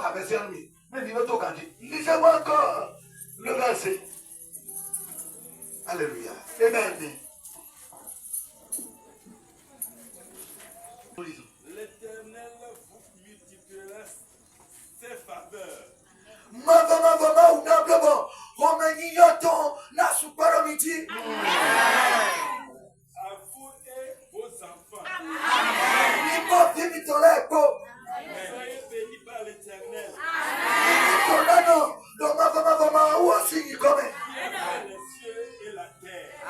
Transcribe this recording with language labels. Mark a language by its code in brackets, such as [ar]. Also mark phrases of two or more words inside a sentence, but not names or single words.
[fr] Lisez-moi encore le verset. Alléluia. Amen. L'Éternel vous multipliera ses faveurs. Mama unablobo romenyoto na superomiti. À vous et vos enfants. Soyez bénis par l'Éternel. Les cieux et la terre.